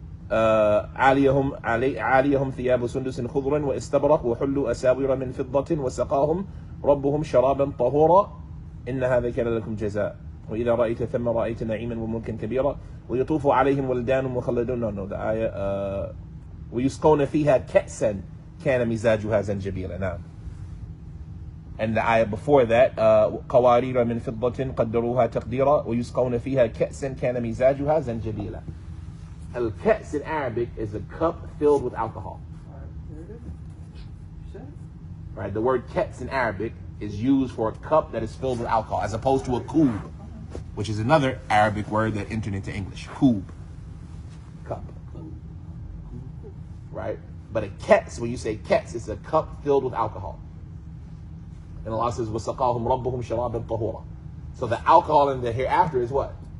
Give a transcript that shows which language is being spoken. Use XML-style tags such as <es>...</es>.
<ar>عاليهم ثياب سندس خضر واستبرق وحلوا أساور من فضة وسقاهم ربهم شرابا طهورا إن هذا كان لكم جزاء وإذا رأيت ثم رأيت نعيما وملكا كبيرا ويطوف عليهم ولدان مخلدون.</ar> <en>No, the ayah</en> <ar>ويسقون فيها كأسا كان مزاجها زنجبيلا. نعم.</ar> <en>And the ayah before that</en> <ar>قوارير من فضة قدروها تقديرا ويسقون فيها كأسا كان مزاجها زنجبيلا.</ar> <en>Al-Ka's in Arabic is a cup filled with alcohol. There it is. You said it? Right? The word Ka's in Arabic is used for a cup that is filled with alcohol, as opposed to a koob, which is another Arabic word that entered into English. Koob. Cup. Right? But a Ka's, when you say Ka's, it's a cup filled with alcohol. And Allah says,</en> <ar>وَسَقَاهُمْ رَبُّهُمْ شَرَابًا طَهُورًا.</ar> <en>So the alcohol in the hereafter is what?</en>